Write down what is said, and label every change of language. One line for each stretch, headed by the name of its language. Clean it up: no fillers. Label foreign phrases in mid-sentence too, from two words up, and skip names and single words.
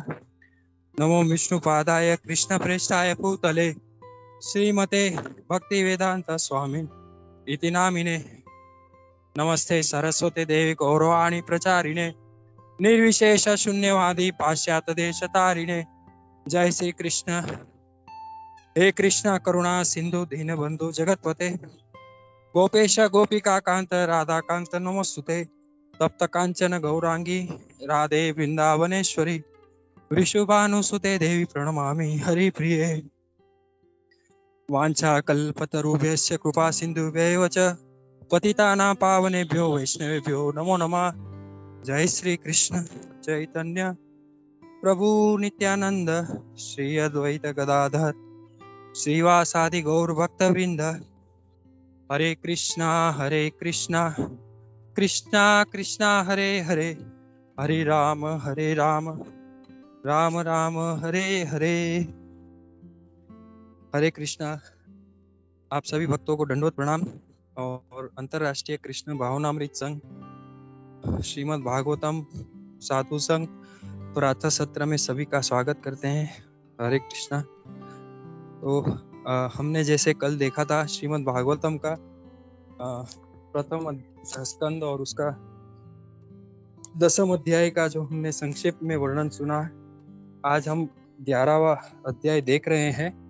Sanskrit: नमो विष्णुपादाय कृष्ण प्रेष्ठाय भूतले श्रीमते भक्ति वेदांत स्वामी इति नामिने। नमस्ते सरस्वती देवी गौरवाणी प्रचारिणे निर्विशेष शून्यवादी पाश्चात्य देश तारिणे। जय श्री कृष्ण। हे कृष्ण करुणा सिंधु दीनबंधु जगतपते गोपेश गोपिका कांत राधा कांत नमोस्तुते। तप्त कांचन गौरांगी राधे वृंदावनेश्वरी वृषभानुसुते देवी प्रणमामि हरिप्रिये। वाञ्छा कल्पतरुभ्यश्च कृपा सिन्धुभ्यैव च पतितानां पावनेभ्यो वैष्णवेभ्यो नमो नमः। जय श्री कृष्ण चैतन्य प्रभु नित्यानंद श्री अद्वैत गदाधर श्रीवासादि गौर भक्तवृंद। हरे कृष्णा कृष्णा कृष्णा हरे हरे हरे राम राम राम हरे हरे। हरे कृष्णा।
Hindi: आप सभी भक्तों को दंडवत प्रणाम और अंतरराष्ट्रीय कृष्ण भावनामृत संघ श्रीमद् भागवतम साधु संघ प्रातः सत्र में सभी का स्वागत करते हैं। हरे कृष्णा। तो हमने जैसे कल देखा था श्रीमद् भागवतम का प्रथम स्कंद और उसका 10वां अध्याय का जो हमने संक्षेप में वर्णन सुना, आज हम 11वां अध्याय देख रहे हैं।